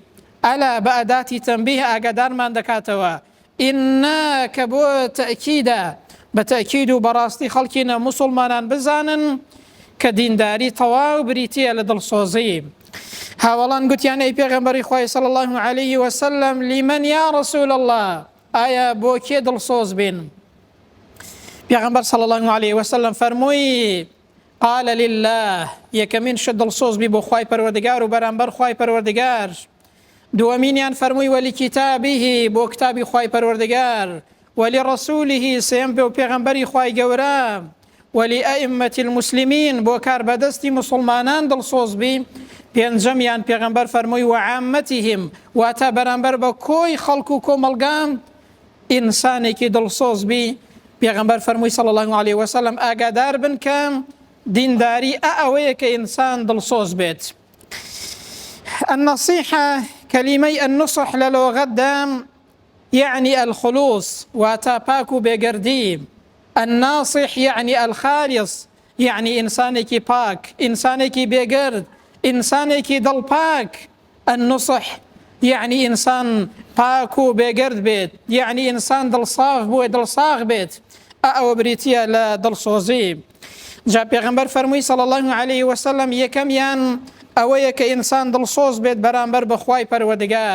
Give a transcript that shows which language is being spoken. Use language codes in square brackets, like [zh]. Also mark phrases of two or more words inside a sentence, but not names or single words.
[ckb] ئەلا بە ئەداتی تەنبیه ئاگادارمان دەکاتەوە. ئیننا کە بۆ تەکیدە، بە تەکید و بەڕاستی خەڵکینە موسڵمانان بزانن کە دینداری تەواو بریتیە لە دڵسۆزی. هاوڵان گوتیان: ئەی پێغەمبەری خوای [ar] صلی الله عليه وسلم، لیمەن یا رسول الله، [ckb] ئایا بۆ کێ دڵسۆز بین؟ پێغەمبەر [ar] صلی الله عليه وسلم [ckb] فەرمووی: [ar] قال لله، [ckb] یەکەمین شت دڵسۆز بی بۆ خوای پەروەردگار و بەرامبەر خوای پەروەردگار. دووەمینیان فەرمووی: وەلیکیتابیه، بۆ کتابی خوای پەروەردگار. وەلیڕەسوولیه، سێم بێ و پێغەمبەری خوای گەورە. [ar] ولئئمة المسلمين، [ckb] بۆ کاربەدەستی مسلمانان دڵسۆز بی. پێنجەمیان پێغەمبەر فەرمووی: وعامەتیهم، واتە بەرامبەر بە کۆی خەڵک و کۆمەلگام ئینسانێکی دڵسۆز بی. پێغەمبەر فەرمووی [ar] صلی الله عليه وسلم: [ckb] ئاگادار بن کە دینداری ئەوەیە کە ئینسان دڵسۆز بێت. [ar] النصيحة، كلمة النصح للغة يعني الخلوص، [ckb] واتا باكو بيقردي. [ar] الناصح يعني الخالص، يعني [ckb] إنسانك باك، إنسانك بيقرد، ئینسانێکی دڵپاک النصح یعنی ئینسان پاک و بێگرد بێت، یعنی ئینسان دڵساغ بووە دڵساغ بێت، ئەوە بریتیە لە دڵسۆزی. جا پێغەمبەر فەرمووی [ar] صلی الله عليه وسلم [ckb] یەکەمیان ئەوەیە کە ئینسان دڵسۆز بێت بەرامبەر بەخوای پەروەردگار.